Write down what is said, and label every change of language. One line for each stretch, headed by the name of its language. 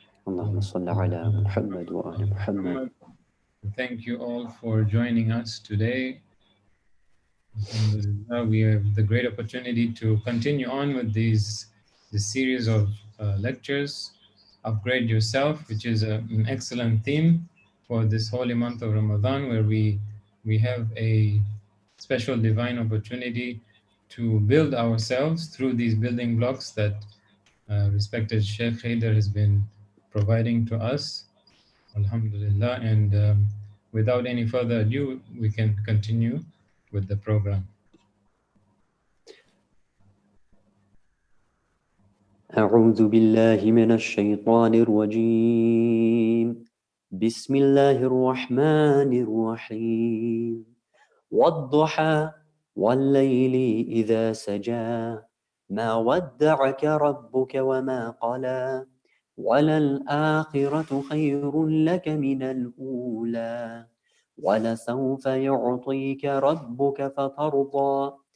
Arabic: اللهم صل على محمد وآل محمد.
English: Thank you all for joining us today. Alhamdulillah, we have the great opportunity to continue on with this series of lectures, Upgrade Yourself, which is an excellent theme for this holy month of Ramadan, where we have a special divine opportunity to build ourselves through these building blocks that respected Sheikh Hyder has been providing to us. Alhamdulillah, and without any further ado, we can continue with the program.
Arabic: أعوذ بالله من الشيطان الرجيم. بسم الله الرحمن الرحيم. والضحى والليل إذا سجى ما ودعك ربك وما قلى وللآخرة خير لك من الأولى ولسوف يعطيك ربك فترضى